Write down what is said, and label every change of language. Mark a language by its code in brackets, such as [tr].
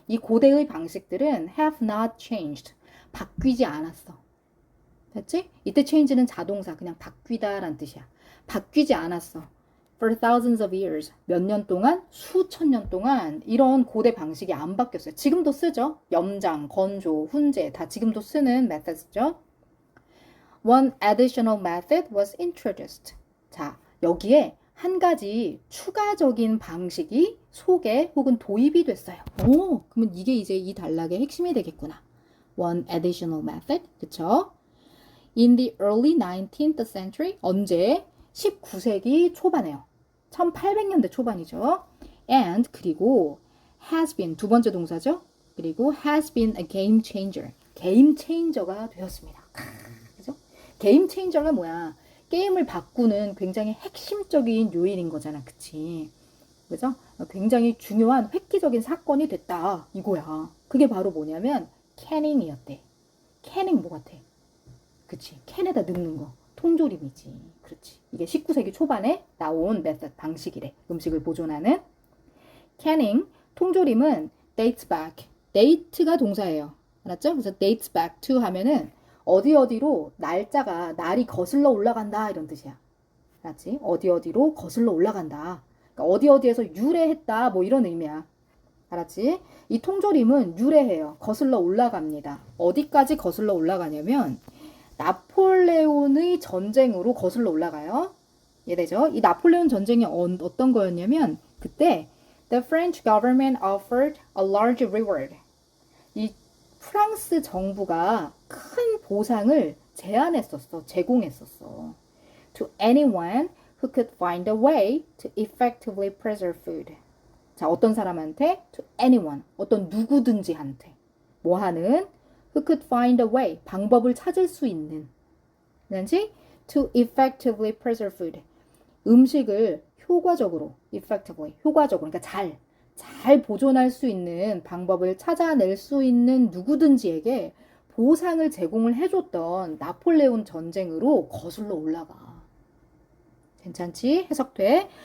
[ko] 이 고대의 방식들은 [en] have not changed. [ko] 바뀌지 않았어. 됐지? 이때 change는 자동사, 그냥 바뀌다라는 뜻이야. 바뀌지 않았어. [en] For thousands of years. [ko] 몇 년 동안? 수천 년 동안 이런 고대 방식이 안 바뀌었어요. 지금도 쓰죠? 염장, 건조, 훈제 다 지금도 쓰는 methods죠. [en] One additional method was introduced. [ko] 자, 여기에 한 가지 추가적인 방식이 소개 혹은 도입이 됐어요. 오, 그러면 이게 이제 이 단락의 핵심이 되겠구나. [en] One additional method. [ko] 그쵸? [en] In the early 19th century. [ko] 언제? 19세기 초반에요. 1800년대 초반이죠. And 그리고 [en] has been [ko] 두 번째 동사죠. 그리고 [en] has been a game changer. [ko] 게임 체인저가 되었습니다. 그죠? 게임 체인저가 뭐야? 게임을 바꾸는 굉장히 핵심적인 요인인 거잖아. 그치? 그죠? 굉장히 중요한 획기적인 사건이 됐다. 이거야. 그게 바로 뭐냐면 캐닝이었대. 캐닝 뭐 같아? 그치? 캔에다 넣는 거. 통조림이지. 그렇지. 이게 19세기 초반에 나온 메서드 방식이래. 음식을 보존하는. [en] canning, [ko] 통조림은 [en] dates back. [ko] date가 동사예요. 알았죠? 그래서 dates back to 하면은 어디로 날이 거슬러 올라간다 이런 뜻이야. 알았지? 어디로 거슬러 올라간다. 그러니까 어디에서 유래했다 뭐 이런 의미야. 알았지? 이 통조림은 유래해요. 거슬러 올라갑니다. 어디까지 거슬러 올라가냐면 나폴레온의 전쟁으로 거슬러 올라가요. 이해되죠? 이 나폴레온 전쟁이 어떤 거였냐면 그때 [en] the French government offered a large reward. [ko] 이 프랑스 정부가 큰 보상을 제공했었어. [en] To anyone who could find a way to effectively preserve food. [ko] 자, 어떤 사람한테? [en] To anyone. [ko] 어떤 누구든지한테. 뭐 하는? [en] Who could find a way. [ko] 방법을 찾을 수 있는. 그렇지? [en] To effectively preserve food. [ko] 음식을 효과적으로, effectively, 효과적으로, 그러니까 잘 보존할 수 있는 방법을 찾아낼 수 있는 누구든지에게 보상을 제공을 해줬던 나폴레온 전쟁으로 거슬러 올라가. 괜찮지? 해석돼.